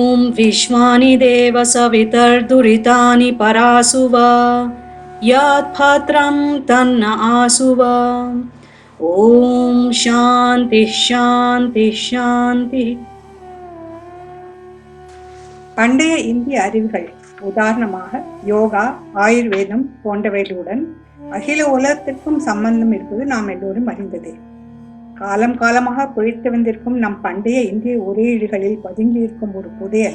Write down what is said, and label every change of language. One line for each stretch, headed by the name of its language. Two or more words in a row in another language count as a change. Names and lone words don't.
Sanskrit: विश्वानि देव सवितर्दुरितानि परासुव यत्पात्रं तन्न आसुव. ओम् शान्ति शान्ति शान्ति.
Tamil: பண்டைய இந்திய அறிவுகள், உதாரணமாக யோகா, ஆயுர்வேதம் போன்றவைகளுடன் அகில உலகத்திற்கும் சம்பந்தம் இருப்பது நாம் எல்லோரும் அறிந்ததே. காலம் காலமாக குழைத்து வந்திருக்கும் நம் பண்டைய இந்திய உரையீடுகளில் பதுங்கியிருக்கும் ஒரு புதையல்.